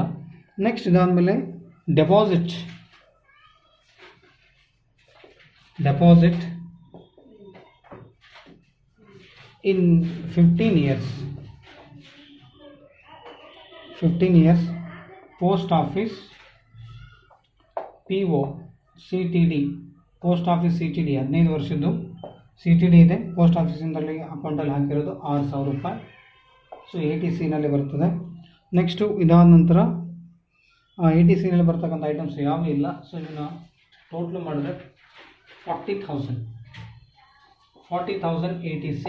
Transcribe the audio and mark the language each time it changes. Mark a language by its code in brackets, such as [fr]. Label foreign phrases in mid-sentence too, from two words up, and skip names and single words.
[kn] ನೆಕ್ಸ್ಟ್ ಇದಾದಮೇಲೆ ಡೆಪಾಸಿಟ್ [en] in 15 years post office PO CTD post office CTD [kn] 15 ವರ್ಷದ್ದು CTD ಇದೆ. ಪೋಸ್ಟ್ ಆಫೀಸಿಂದಲ್ಲಿ ಅಕೌಂಟಲ್ಲಿ ಹಾಕಿರೋದು 6,000 ರೂಪಾಯಿ. ಸೊ 80Cನಲ್ಲಿ ಬರ್ತದೆ. ನೆಕ್ಸ್ಟು ಇದಾದ ನಂತರ ಎ ಟಿ ಸಿನಲ್ಲಿ ಬರ್ತಕ್ಕಂಥ ಐಟಮ್ಸ್ ಯಾವುೂ ಇಲ್ಲ. ಸೊ ಇದನ್ನು ಟೋಟ್ಲು ಮಾಡಿದ್ರೆ 40,000 ಎ ಟಿ ಸಿ.